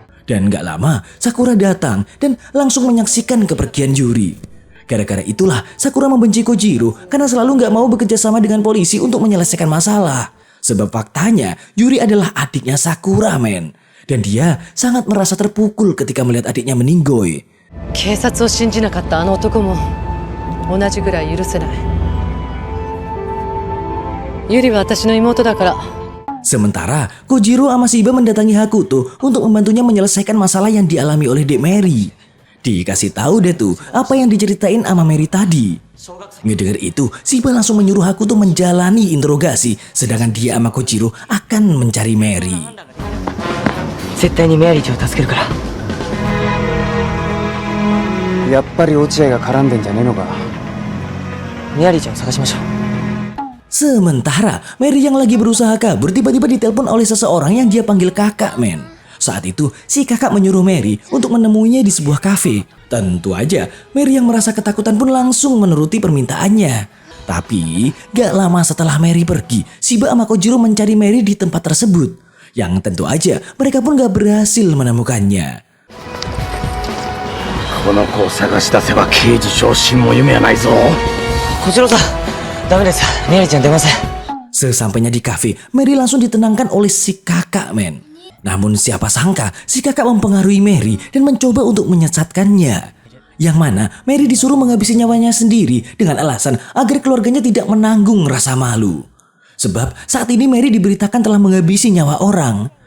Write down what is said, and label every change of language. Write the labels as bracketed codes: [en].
[id] Dan gak lama, Sakura datang dan langsung menyaksikan kepergian Yuri. Gara-gara itulah Sakura membenci Kojiro karena selalu gak mau bekerja sama dengan polisi untuk menyelesaikan masalah. Sebab faktanya Yuri adalah adiknya Sakura, men. Dan dia sangat merasa terpukul ketika melihat adiknya meninggoy. [ja] 警察を信じなかったあの男も同じぐらい許せない。ユリは私の妹だから。 [id] Sementara Kojiro sama Shiba mendatangi Hakuto untuk membantunya menyelesaikan masalah yang dialami oleh Dek Mary. Dikasih tahu deh tuh apa yang diceritain sama Mary tadi. Ngedenger itu, Shiba langsung menyuruh Hakuto menjalani interogasi, sedangkan dia sama Kojiro akan mencari Mary. [ja] 絶対にメアリーちゃんを助けるから。やっぱり落合が絡んでんじゃねえのか。メアリーちゃんを探しましょう。 [id] Sementara Mary yang lagi berusaha kabur tiba-tiba ditelepon oleh seseorang yang dia panggil kakak, men. Saat itu si kakak menyuruh Mary untuk menemuinya di sebuah kafe. Tentu aja Mary yang merasa ketakutan pun langsung menuruti permintaannya. Tapi gak lama setelah Mary pergi, Shiba sama Kojiro mencari Mary di tempat tersebut. Yang tentu aja mereka pun gak berhasil menemukannya. [ja] この子を探し出せば刑事昇進も夢はないぞ。小次郎さん、ダメです。メアリーちゃん出ません。 [id] Sesampainya di kafe, Mary langsung ditenangkan oleh si kakak, men. Namun siapa sangka si kakak mempengaruhi Mary dan mencoba untuk menyesatkannya. Yang mana Mary disuruh menghabisi nyawanya sendiri dengan alasan agar keluarganya tidak menanggung rasa malu. Sebab saat ini Mary diberitakan telah menghabisi nyawa orang.